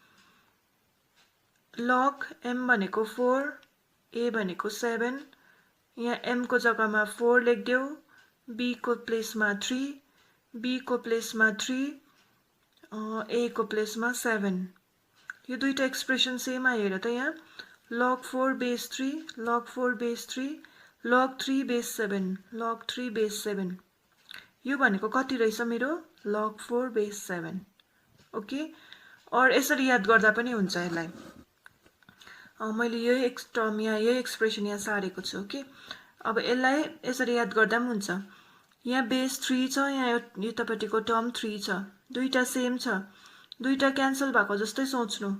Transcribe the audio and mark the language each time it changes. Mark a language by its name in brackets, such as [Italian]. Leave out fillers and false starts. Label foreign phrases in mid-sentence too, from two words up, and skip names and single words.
[Nepali] log m भनेको 4 a भनेको 7 यहाँ m को जग्गामा 4 लेख्देऊ b को प्लेसमा 3 b को प्लेसमा 3 a को प्लेसमा 7 यो दुईटा [English] expression same [Nepali] आएर त यहाँ [English] log 4 base 3 log 4 base 3 log 3 base [Nepali] 7 [English] log 3 base 7 [Nepali] यो भनेको कति रहेछ मेरो [English] log 4 base 7 [Nepali] ओके और यसरी याद गर्दा पनि हुन्छ यसलाई मैले यही टर्म यहाँ यही एक्सप्रेसन यहाँ सारेको छु ओके अब यसलाई यसरी याद गर्दा पनि हुन्छ यहाँ बेस 3 छ यहाँ यतापट्टिको टर्म 3 छ दुईटा सेम छ दुईटा क्यान्सल भएको जस्तै सोच्नु